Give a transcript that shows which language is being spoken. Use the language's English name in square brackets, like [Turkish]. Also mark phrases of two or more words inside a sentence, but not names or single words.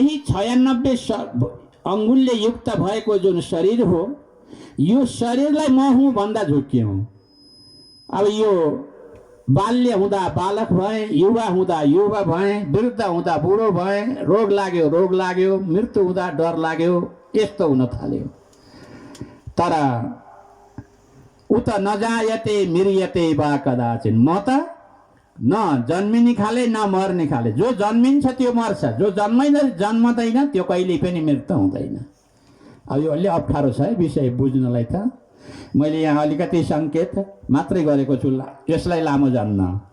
[Nepali] यही 96 अङ्गुलले युक्त भएको जुन शरीर हो, यो शरीरलाई म हुँ भन्दा झुक्क्यौँ। अब यो बाल्य हुँदा बालक भएँ, युवा हुँदा युवा भएँ, वृद्ध हुँदा बुढो भएँ, रोग लाग्यो, मृत्यु हुँदा डर लाग्यो, यस्तो हुन थाल्यो। [Sanskrit] तर उत नजायते मृयते वा कदाचिन, [Nepali] म त न जन्मिने खाले न मर्ने खाले। जो जन्मिन्छ त्यो मर्छ, जो जन्मदैन त्यो कहिले पनि मृत्यु हुँदैन। अब यो अलि अप्ठ्यारो छ है विषय बुझ्नलाई। त मैले यहाँ अलिकति सङ्केत मात्रै गरेको छु, यसलाई लामो जान्न।